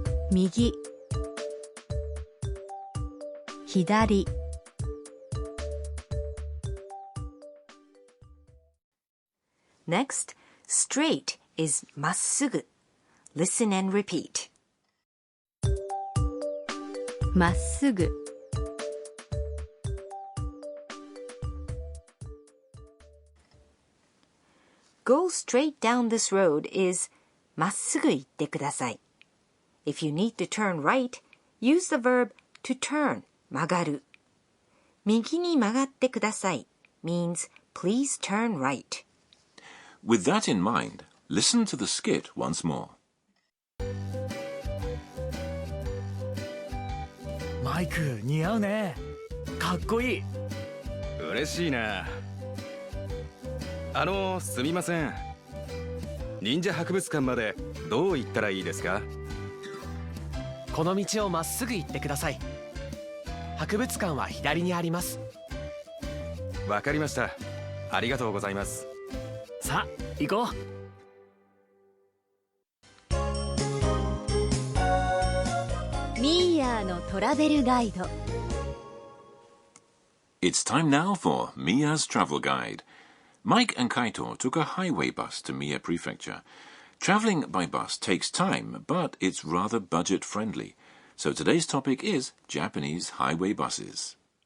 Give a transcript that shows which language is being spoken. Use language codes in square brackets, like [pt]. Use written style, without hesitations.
[en] 右 左 Next, straight is まっすぐ. Listen and repeat. まっすぐ Go straight down this road is [ja] まっすぐ行ってください. [en] If you need to turn right, use the verb to turn, 曲がる. [ja] 右に曲がってください [en] means please turn right. With that in mind, listen to the skit once more. [ja] マイク似合うね。かっこいい。嬉しいな。すみません。忍者博物館までどう行ったらいいですか？この道をまっすぐ行ってください。博物館は左にあります。わかりました。ありがとうございます。さあ、行こう。ミーヤーのトラベルガイド [en] It's time now for Mia's travel guide. Mike and Kaito took a highway bus to Mie Prefecture. Traveling by bus takes time, but it's rather budget-friendly. So today's topic is Japanese highway buses.